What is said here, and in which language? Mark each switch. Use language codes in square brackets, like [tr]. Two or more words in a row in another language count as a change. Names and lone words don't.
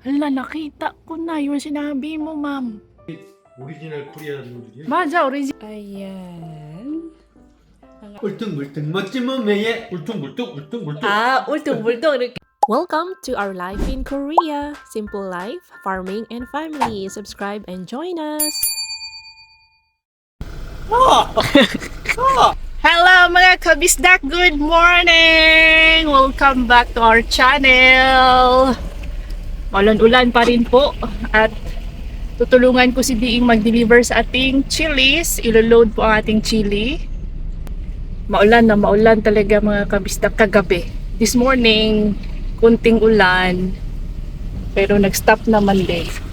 [tl] Hala, nakita ko na yung sinabi mo, ma'am. [ko] 오리지널 코리아 누들이요. [tl] Maja, original. Ayan. [ko] 울퉁불퉁 멋진 몸매에 울퉁불퉁. [tl] Ultong-ultong. [en] Welcome to our life in Korea. Simple life, farming, and family. Subscribe and join us. [tl] Hello mga kabisdak, [en] good morning! Welcome back to our channel. [tl] Maulan-ulan pa rin po at tutulungan ko si Diing mag-deliver sa ating chilies. Ilo-load po ang ating chili. Maulan na maulan talaga mga kabisdak kagabi. [en] This morning, [tl] kunting ulan pero nag-stop naman din.